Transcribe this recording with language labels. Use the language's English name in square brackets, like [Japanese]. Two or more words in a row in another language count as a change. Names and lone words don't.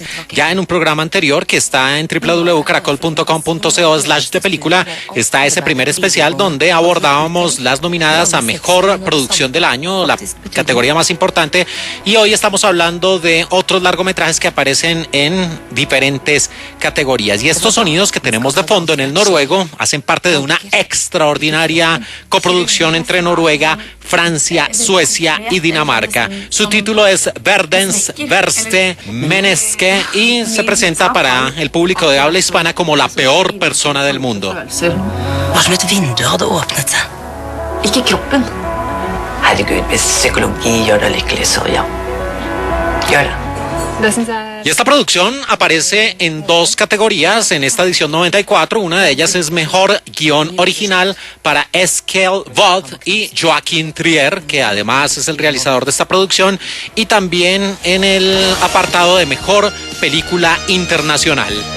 [Spanish] Ya en un programa anterior que está en www.caracol.com.co/depelícula está ese primer especial donde abordábamos las nominadas a Mejor Producción del Año, la categoría más importante, y hoy estamos hablando de otros largometrajes que aparecen en diferentes categorías. Y estos sonidos que tenemos de fondo en el noruego hacen parte de una extraordinaria coproducción entre Noruega, Francia, Suecia y Dinamarca. Su título es Verdens verste menneske y se presenta para el público de habla hispana como la peor persona del mundo. [Norwegian] Var som et vindu hadde åpnet seg. Ikke kroppen. Herregud, hvis psykologi gjør deg lykkelig, så ja. Gjør det. [Spanish] Y esta producción aparece en 2 categorías en esta edición 94. Una de ellas es Mejor Guión Original para Eskild Vold y Joachim Trier, que además es el realizador de esta producción, y también en el apartado de Mejor Película Internacional.